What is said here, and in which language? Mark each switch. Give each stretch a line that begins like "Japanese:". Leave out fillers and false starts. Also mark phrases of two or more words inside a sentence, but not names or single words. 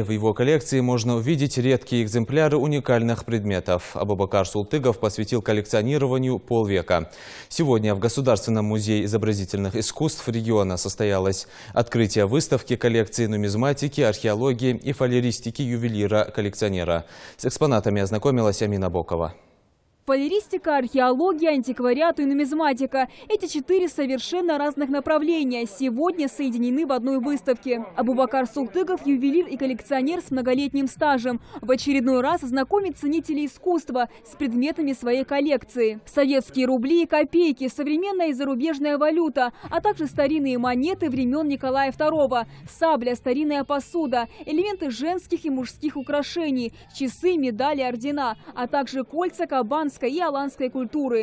Russian: В его коллекции можно увидеть редкие экземпляры уникальных предметов. Абубакар Султыгов посвятил коллекционированию полвека. Сегодня в Государственном музее изобразительных искусств региона состоялось открытие выставки коллекции нумизматики, археологии и фалеристики ювелира-коллекционера. С экспонатами ознакомилась Амина Бокова. Фалеристика, археология, антиквариат и нумизматика – эти 4 совершенно разных направления сегодня соединены в одной выставке. Абубакар Султыгов – ювелир и коллекционер с многолетним стажем. В очередной раз знакомит ценителей искусства с предметами своей коллекции. Советские рубли и копейки, современная и зарубежная валюта, а также старинные монеты времен Николая II, сабля, старинная посуда, элементы женских и мужских украшений, часы, медали, ордена, а также кольца кабанской и аланской культуры.